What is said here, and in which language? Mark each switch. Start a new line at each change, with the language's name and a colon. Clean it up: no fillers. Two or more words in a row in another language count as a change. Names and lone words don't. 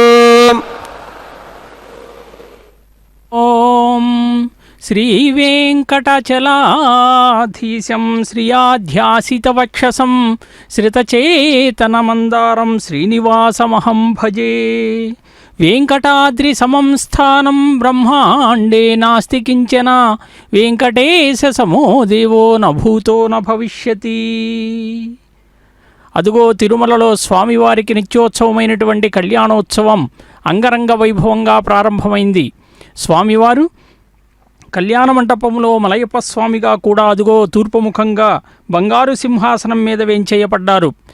Sanskrit: ओम श्रीवेङ्कटाचलाधीशं श्रियाध्यासितवक्षसं श्रितचेतनमन्दारं श्रीनिवासमहं भजे. वेङ्कटाद्रि समं स्थानं ब्रह्माण्डे नास्ति किञ्चन वेङ्कटेश समो देवो न भूतो न भविष्यति.
Telugu: అదుగో తిరుమలలో స్వామివారికి నిత్యోత్సవమైనటువంటి కళ్యాణోత్సవం అంగరంగ వైభవంగా ప్రారంభమైంది. స్వామివారు కళ్యాణ మంటపంలో మలయప్ప స్వామిగా కూడా అదుగో తూర్పుముఖంగా బంగారు సింహాసనం మీద వేంచేయబడ్డారు.